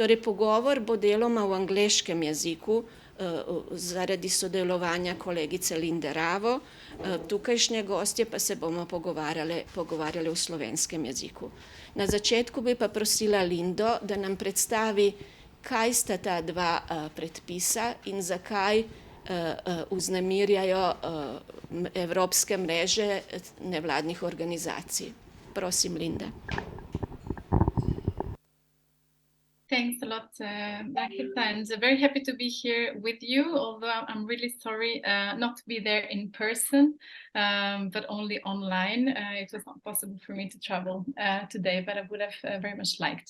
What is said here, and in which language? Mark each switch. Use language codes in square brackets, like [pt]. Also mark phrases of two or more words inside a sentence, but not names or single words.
[sl] Torej pogovor bo deloma v angleškem jeziku, zaradi sodelovanja kolegice Linde Ravo, tukajšnje gostje pa se bomo pogovarjali v slovenskem jeziku. Na začetku bi pa prosila Lindo, da nam predstavi, kaj sta ta dva predpisa in zakaj vznemirjajo evropske mreže nevladnih organizacij. Prosim, Linda. [en] Thanks a lot, Marketa, and very happy to be here with you, although I'm really sorry not to be there in person, but only online. It was not possible for me to travel today, but I would have very much liked.